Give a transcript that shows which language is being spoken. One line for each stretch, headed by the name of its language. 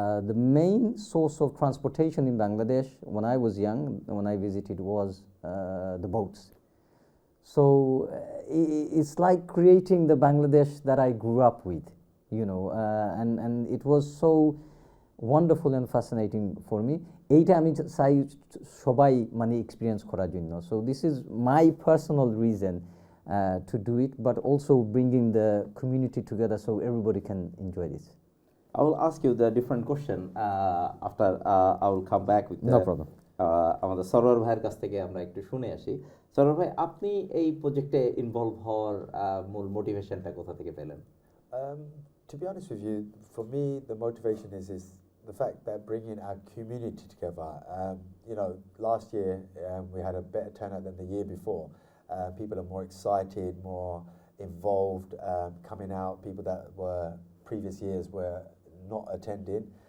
English: The main source of transportation in Bangladesh when I was young, when I visited, was the boats. So it's like creating the Bangladesh that I grew up with, and it was so wonderful and fascinating for me.
Bangla: এইটা আমি চাই সবাই experience করার জন্য.
English: So this is my personal reason to do it, but also bringing the community together so everybody can enjoy this. I will ask you the different question after I will come back with no problem.
Bangla: আমাদের সরোয়ার ভাইয়ের কাছ থেকে আমরা একটু শুনে আসি। সরোয়ার ভাই, আপনি এই প্রজেক্টে ইনভলভ হওয়ার মূল মোটিভেশনটা কোথা থেকে পেলেন?
English: To be honest with you, for me the motivation is the fact that bringing our community together. Last year we had a better turnout than the year before. People are more excited, more involved, coming out. People that were previous years were not attending.